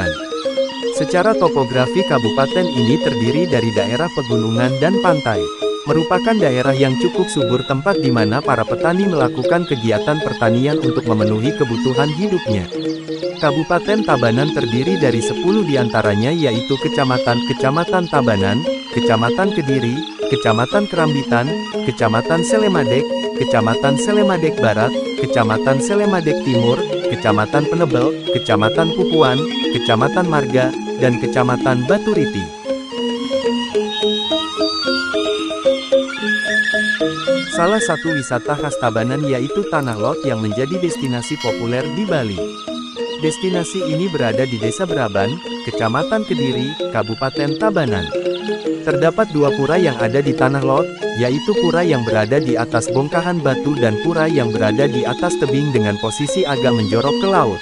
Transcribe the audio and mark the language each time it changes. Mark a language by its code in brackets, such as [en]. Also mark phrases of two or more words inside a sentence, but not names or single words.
[id] Secara topografi kabupaten ini terdiri dari daerah pegunungan dan pantai. Merupakan daerah yang cukup subur tempat di mana para petani melakukan kegiatan pertanian untuk memenuhi kebutuhan hidupnya. Kabupaten Tabanan terdiri dari 10 diantaranya yaitu Kecamatan Tabanan, Kecamatan Kediri, Kecamatan Kerambitan, Kecamatan Selemadek, Kecamatan Selemadek Barat, Kecamatan Selemadek Timur, Kecamatan Penebel, Kecamatan Pupuan, Kecamatan Marga, dan Kecamatan Baturiti. Salah satu wisata khas Tabanan yaitu Tanah Lot yang menjadi destinasi populer di Bali. Destinasi ini berada di Desa Braban, Kecamatan Kediri, Kabupaten Tabanan. Terdapat 2 pura yang ada di Tanah Lot, yaitu pura yang berada di atas bongkahan batu dan pura yang berada di atas tebing dengan posisi agak menjorok ke laut.